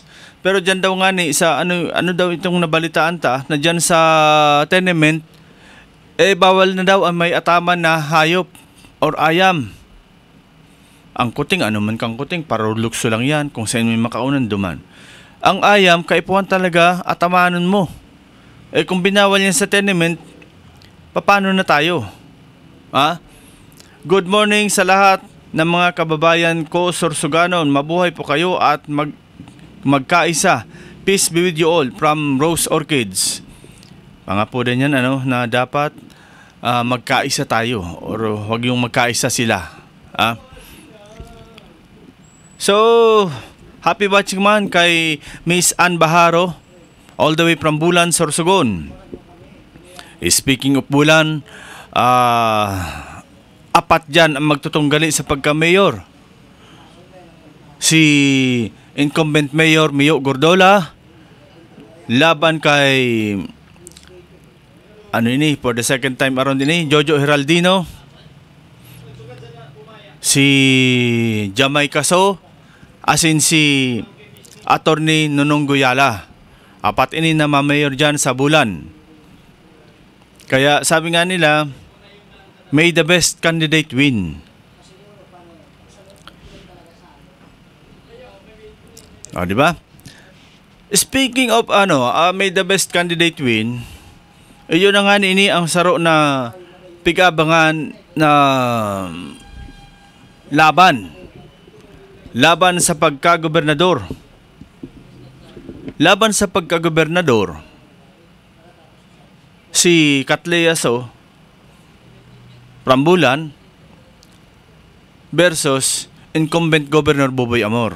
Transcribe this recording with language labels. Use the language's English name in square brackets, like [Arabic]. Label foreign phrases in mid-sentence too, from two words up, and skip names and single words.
[Bikol] Pero dyan daw nga ni sa ano daw itong nabalitaan ta na dyan sa tenement bawal na daw ang may ataman na hayop or ayam. Ang kuting man kang kuting parulukso lang yan kung saan may makaunan duman. Ang ayam kaipuhan talaga atamanon mo. Kung binawal yan sa tenement, [Filipino] paano na tayo? Good morning sa lahat ng mga kababayan ko Sorsoganon. Mabuhay po kayo at magkaisa. [English] Peace be with you all from Rose Orchids. [Filipino] Mga po din yan na dapat magkaisa tayo or wag yung magkaisa sila. [English] So, happy watching man kay Miss Ann Baharo all the way from Bulan, Sorsogon. Speaking of [Bikol] Bulan, apat dyan ang magtutunggali sa pagka-mayor. Si incumbent Mayor Mio Gordola laban kay [English] for the second time around [Bikol] Jojo Heraldino, si Jamay Caso, asin si Attorney Nonong Guyala. Apat ini na mamayor dyan sa Bulan. [Filipino] Kaya sabi nga nila, [English] may the best candidate win. [Filipino] Di ba? [English] Speaking of may the best candidate win, [Bikol] yun na nga ini ang saro na pigabangan na laban sa pagkagobernador. Laban sa pagkagobernador, si Katleyaso Rambulan versus incumbent Governor Boboy Amor.